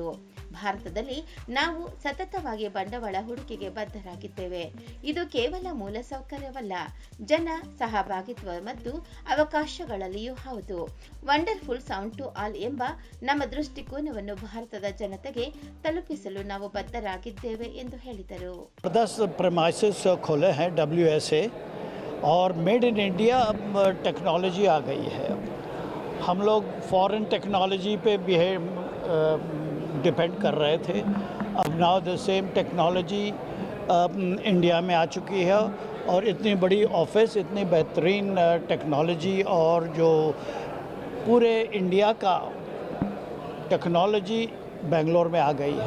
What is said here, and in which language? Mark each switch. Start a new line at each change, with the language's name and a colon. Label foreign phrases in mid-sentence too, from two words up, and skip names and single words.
Kannada: ಭಾರತದಲ್ಲಿ ನಾವು ಸತತವಾಗಿ ಬಂಡವಾಳ ಹೂಡಿಕೆಗೆ ಬದ್ಧರಾಗಿದ್ದೇವೆ. ಇದು ಕೇವಲ ಮೂಲಸೌಕರ್ಯವಲ್ಲ, ಜನ ಸಹಭಾಗಿತ್ವ ಮತ್ತು ಅವಕಾಶಗಳಲ್ಲಿಯೂ ಹೌದು.
English: wonderful sound to all
Kannada: ಎಂಬ ನಮ್ಮ ದೃಷ್ಟಿಕೋನವನ್ನು ಭಾರತದ ಜನತೆಗೆ ತಲುಪಿಸಲು ನಾವು ಬದ್ಧರಾಗಿದ್ದೇವೆ ಎಂದು ಹೇಳಿದರು.
Hindi: 10 प्रेमाइसेस खोले हैं WSA और
English: made in India technology
Hindi: आ गई है. हम लोग
English: foreign technology
Hindi: पे भी डिपेंड कर रहे थे. अब
English: now the same technology
Hindi: इंडिया में आ चुकी है और इतनी बड़ी ऑफिस, इतनी बेहतरीन टेक्नोलॉजी और जो पूरे इंडिया का टेक्नोलॉजी बेंगलोर में आ गई है.